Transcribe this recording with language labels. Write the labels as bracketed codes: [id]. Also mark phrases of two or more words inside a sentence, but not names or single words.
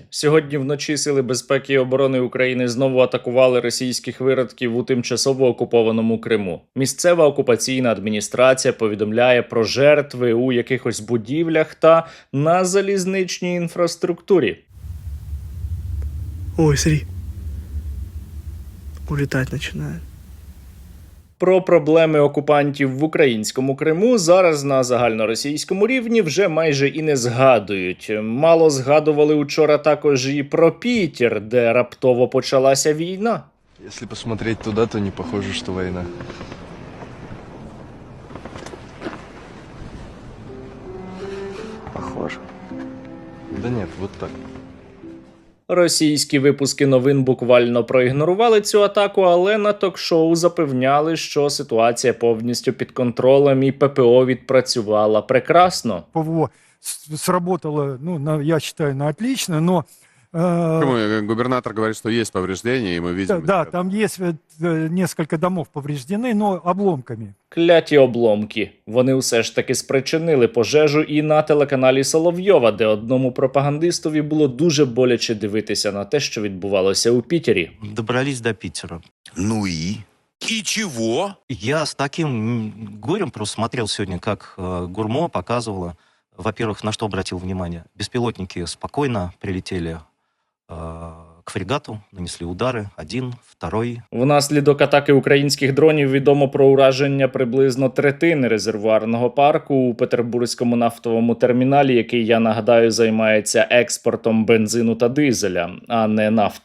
[uk] Сьогодні вночі Сили безпеки і оборони України знову атакували російських виродків у тимчасово окупованому Криму. Місцева окупаційна адміністрація повідомляє про жертви у якихось будівлях та на залізничній інфраструктурі. [ru] Ой, смотри. Улетать начинает. [uk] Про проблеми окупантів в українському Криму зараз на загальноросійському рівні вже майже і не згадують. Мало згадували учора також і про Пітер, де раптово почалася війна. [ru] Если посмотреть туда, то не похоже, что война. Похоже. Да нет, вот так. [uk] Російські випуски новин буквально проігнорували цю атаку, але на ток-шоу запевняли, що ситуація повністю під контролем і ППО відпрацювала прекрасно. [ru] ПВО сработало, я считаю, на отлично, но... Губернатор говорит, что есть повреждения, и мы видим... Да, там есть несколько домов повреждены, но обломками. [uk] Кляті обломки. Вони все ж таки спричинили пожежу і на телеканалі Соловйова, де одному пропагандистові було дуже боляче дивитися на те, що відбувалося у Пітері. [ru] Добрались до Питера. Ну и? И чего? Я с таким горем просто смотрел сегодня, как Гурмо показывала. Во-первых, на что обратил внимание? Беспилотники спокойно прилетели к фрегату, нанесли удари, один, второй. [uk] Внаслідок атаки українських дронів відомо про ураження приблизно третини резервуарного парку у Петербурзькому нафтовому терміналі, який, я нагадаю, займається експортом бензину та дизеля, а не нафти.